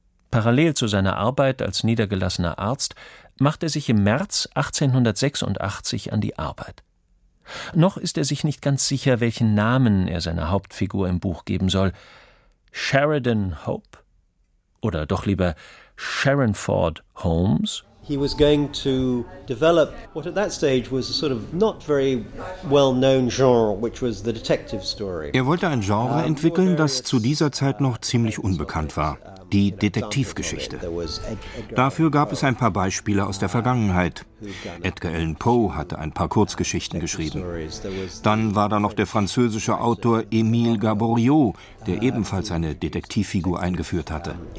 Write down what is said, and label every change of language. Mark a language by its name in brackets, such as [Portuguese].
[German] Parallel zu seiner Arbeit als niedergelassener Arzt macht er sich im März 1886 an die Arbeit. Noch ist er sich nicht ganz sicher, welchen Namen er seiner Hauptfigur im Buch geben soll. Sheridan Hope? oder doch lieber Sharon Ford Holmes? [English] He was going to develop what at that stage was a sort of not very well-known genre, which was the detective story. [German] Er wollte ein Genre entwickeln, das zu dieser Zeit noch ziemlich unbekannt war. Die Detektivgeschichte. Dafür gab es ein paar Beispiele aus der Vergangenheit. Edgar Allan Poe hatte ein paar Kurzgeschichten geschrieben. Dann war da noch der französische Autor Émile Gaboriau, der ebenfalls eine Detektivfigur eingeführt hatte.